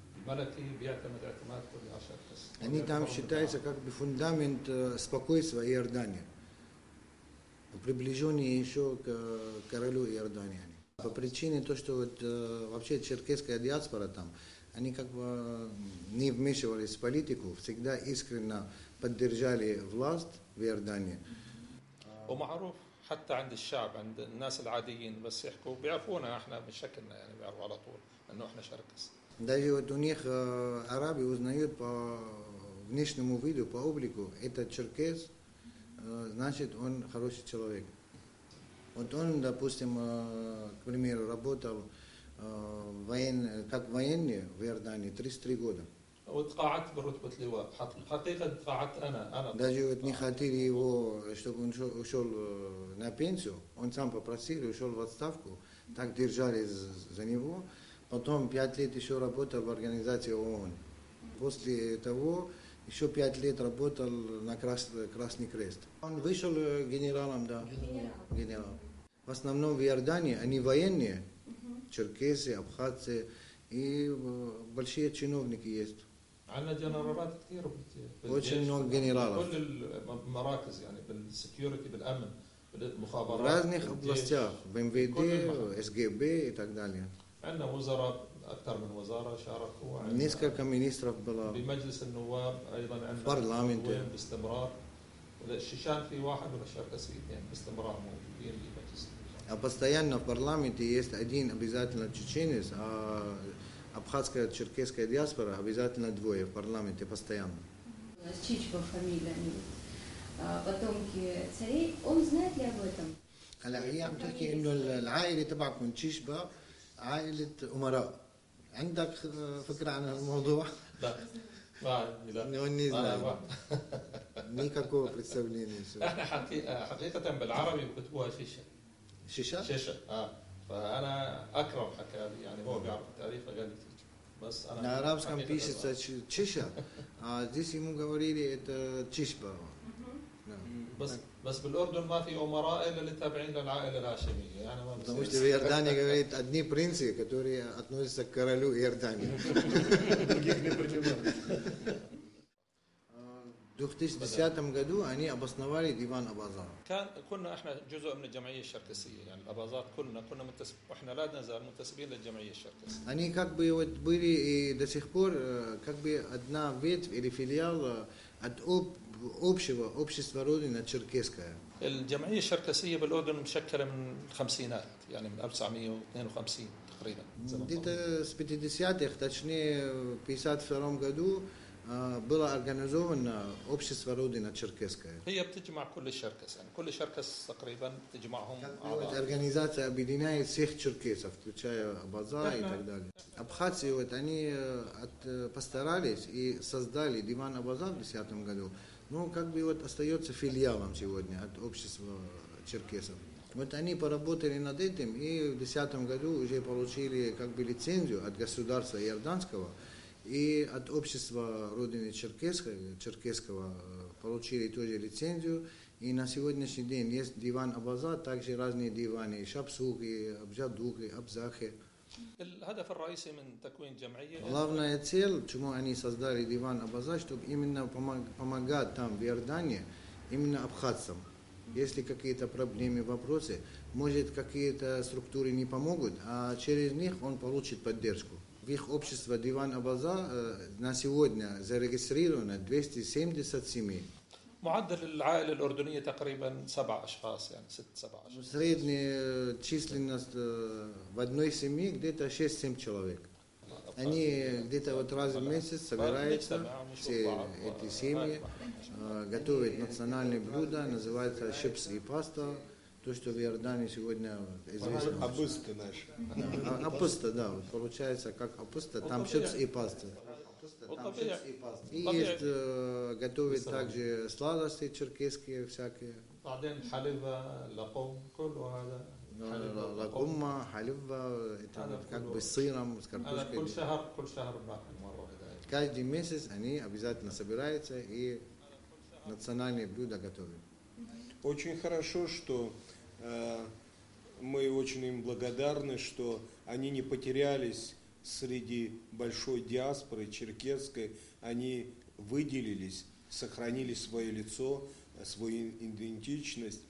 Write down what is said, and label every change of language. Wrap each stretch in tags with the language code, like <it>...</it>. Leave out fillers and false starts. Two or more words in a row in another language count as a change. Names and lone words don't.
<ru>Они там считаются как бы фундамент спокойствия Иордании, приближенные еще к королю Иордании. По причине того, что вот, вообще черкесская диаспора там, они как бы не вмешивались в политику, всегда искренне поддержали власть в Иордании.</ru> <ar>ومعروف حتى عند الشعب عند الناس العاديين بس يحكوا بيعرفونا احنا بشكلنا يعني بيعرفوا على طول انه احنا شركس.</ar> <ru>Даже вот у них арабы узнают по внешнему виду, по облику, этот черкес, значит он хороший человек. Вот он, допустим, к примеру, работал как военный в Иордании 33 года.</ru> <ar>وتقاعدت برتبة لواء حقيقة تقاعدت أنا</ar> <ru>Даже вот не хотели его, чтобы он ушел на пенсию, он сам попросил, ушел в отставку, так держались за него. Потом 5 лет еще работал в организации ООН. После того еще 5 лет работал на Красный Крест. Он вышел генералом, да. Генерал. В основном в Иордании они военные, черкесы, абхазцы и большие чиновники есть.</ru> <ar>عندنا جنرالات كثير</ar> <ru>Очень много генералов.</ru> <ar>كل المراكز يعني بالسكيورتي بالامن بالمخابرات</ar> <ru>В разных областях, в МВД, СГБ и так далее.</ru> <ar>عندنا وزراء اكثر من وزاره شاركوا.</ar> <ru>Несколько министров было.</ru> <ar>بمجلس النواب ايضا عندنا</ar> <ru>парламент</ru> <ar>باستمرار. الشيشان في واحد ولا شركسي اثنين باستمرار موجودين بمجلس.</ar> <ru>А постоянно в парламенте есть один обязательно чеченец, а абхазская, черкесская диаспора обязательно двое в парламенте постоянно. У нас Чичба фамилия, потомки царей. Он знает ли об этом?</ru> <ar>هلا هي عم تحكي انه العائله تبعكم تشيشبا عائله امراء. عندك فكره عن الموضوع؟ لا</ar> <ru>Он не знает. Никакого представления.</ru> <ar>احنا حقيقة بالعربي بكتبوها شيشة. شيشة فأنا أكرم حكى لي يعني هو بيعرف التاريخ فقال لي بس أنا.</ar> <ru>На арабском пишется чиша, а здесь ему говорили это чишба.</ru> <ar>بس بالأردن ما في أمراء إلا اللي تابعين للعائلة الهاشمية يعني ما.</ar> <ru>Потому что в Иордании говорит одни принцы, которые относятся к королю Иордании. Других не принимают. В 2010 году они обосновали диван Абаза.</ru> <ar>كنا احنا جزء من الجمعيه الشركسيه يعني الاباظات كنا منتسب واحنا لا نزال منتسبين للجمعيه الشركسيه.</ar> <ru>Они как бы вот были и до сих пор как бы одна ветвь или филиал от общего общества Родина черкесская.</ru> <ar>الجمعيه الشركسيه بالاردن مشكله من الخمسينات يعني من 1952 تقريبا.</ar> <ru>Где-то с 50-х, точнее в 52 году было организовано общество Родина Черкесская.</ru> <ar>هي بتجمع كل الشركس يعني كل شركس تقريبا تجمعهم</ar> <ru>Эта</ru> <ar>أعضاء.</ar> <ru>организация объединяет всех черкесов, включая Абаза и так далее. Абхазии вот они постарались и создали диван Абаза в 2010 году. Ну, как бы вот остается филиалом сегодня от общества черкесов. Вот они поработали над этим и в 2010 году уже получили как бы лицензию от государства иорданского и от общества Родины Черкесского получили тоже лицензию. И на сегодняшний день есть диван Абаза, также разные диваны, Шапсуги, Абжадуги, Абзахи.</ru> <ar>الهدف الرئيسي من تكوين جمعية</ar> <ru>Главная цель, чему они создали диван Абаза, чтобы именно помогать там в Иордании, именно абхазцам. Если какие-то проблемы, вопросы, может какие-то структуры не помогут, а через них он получит поддержку. В их обществе диван Абаза на сегодня зарегистрировано 270 семей.</ru> <ar>معدل العائلة الأردنية تقريبا 7 أشخاص يعني 6-7 أشخاص.</ar> <ru>Средняя численность в одной семье где-то 6-7 человек. Они где-то вот раз в месяц собираются, все эти семьи, готовят национальные блюда, называется щипс и паста, то, что в Иордании сегодня известно. Абысты наши. Апуста, да, вот получается как апуста, там щипс и паста. И есть, готовят также сладости черкесские всякие.</ru> <ar>بعدين حليبة لقوم كل هذا</ar> <ru>Лагумма, халива, это вот как бы с сыром, с картошкой.</ru> <ar>كل شهر بناكل مرة واحدة.</ar> <ru>Каждый месяц они обязательно собираются и национальные блюда готовят. Очень хорошо, что мы очень им благодарны, что они не потерялись среди большой диаспоры черкесской, они выделились, сохранили свое лицо, свою идентичность.</ru>